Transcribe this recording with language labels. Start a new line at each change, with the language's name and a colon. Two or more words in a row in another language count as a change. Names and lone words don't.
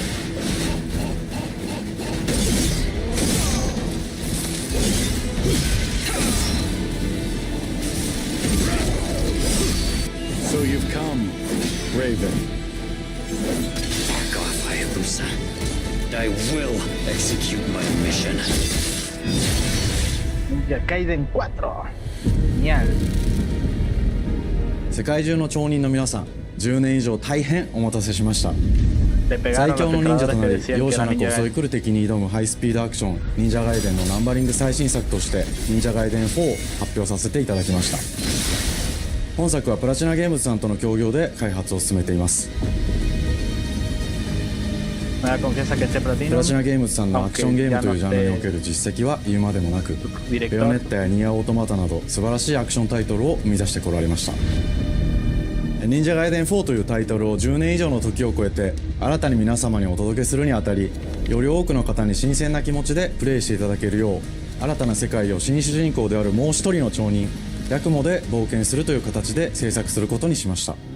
English: So you've come, Raven. Back off, Hayabusa. I will execute my mission. Ninja Gaiden 4.
Spanish: Genial.
Japanese: 世界中の町人の皆さん、10年以上大変お待たせしました。
Spanish: le
Japanese: 最
Spanish: pegaron
Japanese: 強
Spanish: los
Japanese: の忍者と
Spanish: filtradores
Japanese: な
Spanish: que
Japanese: り
Spanish: decían
Japanese: 容
Spanish: que
Japanese: 赦
Spanish: era
Japanese: なく
Spanish: Ninja
Japanese: 襲い
Spanish: Gaiden.
Japanese: 来る敵に挑むハイスピードアクション忍者ガイデンのナンバリング最新作として忍者ガイデン4を発表させていただきました。本作はプラチナゲームズさんとの協業で開発を進めています。
Spanish: Me da confianza que este
Japanese: プラ
Spanish: Platinum,
Japanese: チナゲームズさんのアクションゲームというジャンルにおける実績は言うまでもなく、ベヨネッタやニアオートマタなど素晴らしいアクションタイトルを生み出してこられました。忍者ガイデン4というタイトルを10年以上の時を超えて新たに皆様にお届けするにあたり、より多くの方に新鮮な気持ちでプレイしていただけるよう、新たな世界を新主人公であるもう一人の町人ヤクモで冒険するという形で制作することにしました。